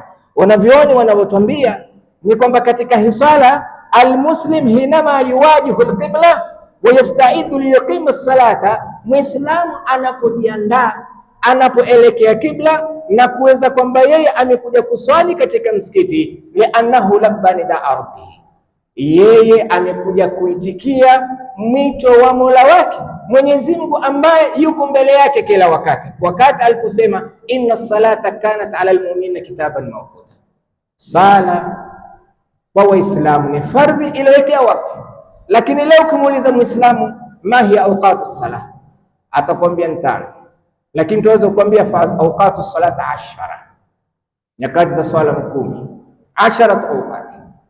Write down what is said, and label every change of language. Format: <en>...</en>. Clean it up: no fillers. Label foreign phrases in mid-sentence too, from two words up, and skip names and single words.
<sw>Wanavyoni wanavyotuambia ni kwamba katika hii swala</sw> <ar>المسلم حينما يواجه القبلة ويستعد ليقيم الصلاة,</ar> <sw>Muislamu anapojiandaa, anapoelekea kibla na kuweza kwamba yeye amekuja kuswali katika msikiti,</sw> <ar>لأنه لبى نداء ربه,</ar> <sw>yeye amekuja kuitikia mwito wa Mola wake Mwenyezi Mungu ambaye yuko mbele yake kila wakati. Wakati aliposema</sw> <ar>إن الصلاة كانت على المؤمنين كتابا موقوتا,</ar> <sw>sala kwa Waislamu ni fardhi iliyowekea wakati. Lakini leo ukimuuliza Muislamu</sw> <ar>ما هي أوقات الصلاة,</ar> <sw>atakwambia 5, lakini tuweza kukwambia</sw> <ar>أوقات الصلاة</ar> <sw>10, nyakati za swala 10, 10 awqati.</sw>